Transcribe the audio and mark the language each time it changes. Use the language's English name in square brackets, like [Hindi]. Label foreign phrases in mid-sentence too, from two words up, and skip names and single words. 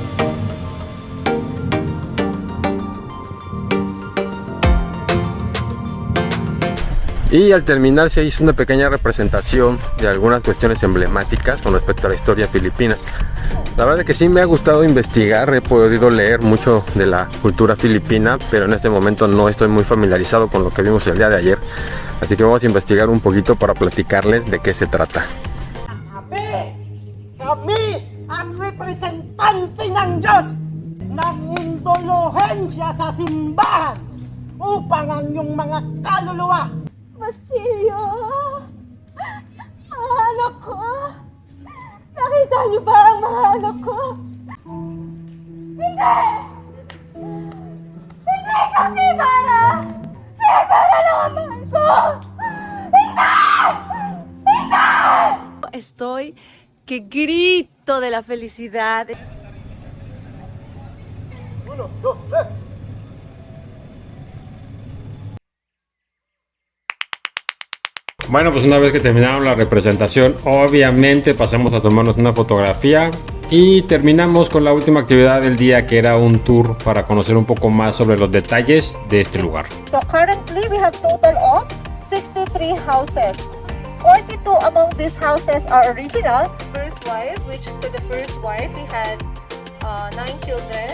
[Spanish] Y al terminar se hizo una pequeña representación de algunas cuestiones emblemáticas con respecto a la historia filipina. La verdad es que sí me ha gustado investigar, he podido leer mucho de la cultura filipina, pero en este momento no estoy muy familiarizado con lo que vimos el día de ayer. Así que vamos a investigar un poquito para platicarles de qué se trata. [Filipino] Kami ang representante ng Diyos ng indulhensya sa simbahan upang ang iyong mga kaluluwa. Basilio! Mga anak ko! Nakita niyo ba ang mga anak ko? Hindi! Hindi ka si Ibarra! Si Ibarra lang ang mahal ko! Hindi! Hindi! [Spanish] Estoy que grito de la felicidad. Bueno, pues una vez que terminaron la representación, obviamente pasamos a tomarnos una fotografía y terminamos con la última actividad del día, que era un tour para conocer un poco más sobre los detalles de este lugar. [English] So currently we have total of 63 houses. 42 among these houses are original. First wife, which to the first wife we had 9 children.